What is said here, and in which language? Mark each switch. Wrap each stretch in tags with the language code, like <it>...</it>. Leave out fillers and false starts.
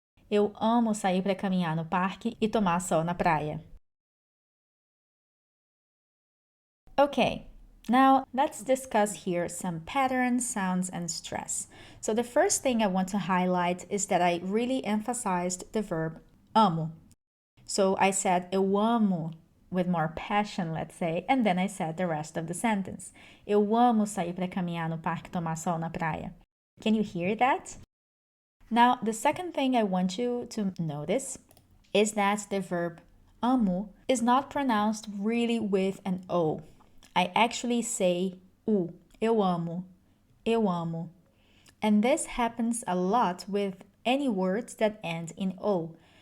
<pt>Eu amo sair para caminhar no parque e tomar sol na praia.</pt> <en>Okay, now let's discuss here some patterns, sounds, and stress. So the first thing I want to highlight is that I really emphasized the verb amo. So I said</en> <pt>eu amo</pt> <en>with more passion, let's say, and then I said the rest of the sentence.</en> <pt>Eu amo sair para caminhar no parque e tomar sol na praia.</pt> <en>Can you hear that? Now, the second thing I want you to notice is that the verb amo is not pronounced really with an O. I actually say u,</en> <pt>eu amo, eu amo.</pt> <en>And this happens a lot with any words that end in O.</en>